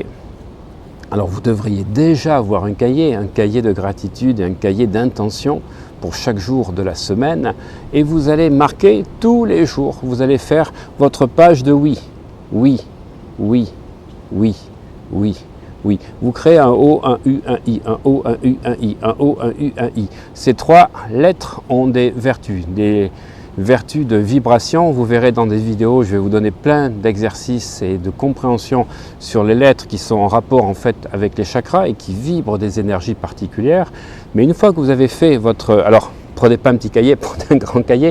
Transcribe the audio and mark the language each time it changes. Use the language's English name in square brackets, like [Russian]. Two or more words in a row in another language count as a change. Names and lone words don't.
[French] Alors vous devriez déjà avoir un cahier de gratitude et un cahier d'intention pour chaque jour de la semaine. Et vous allez marquer tous les jours, vous allez faire votre page de oui. Oui, oui, oui, oui. Oui, vous créez un O, un U, un I, un O, un U, un I, un O, un U, un I. Ces 3 lettres ont des vertus de vibration. Vous verrez dans des vidéos, je vais vous donner plein d'exercices et de compréhension sur les lettres qui sont en rapport en fait avec les chakras et qui vibrent des énergies particulières. Mais une fois que vous avez fait votre... Alors, prenez pas un petit cahier, prenez un grand cahier.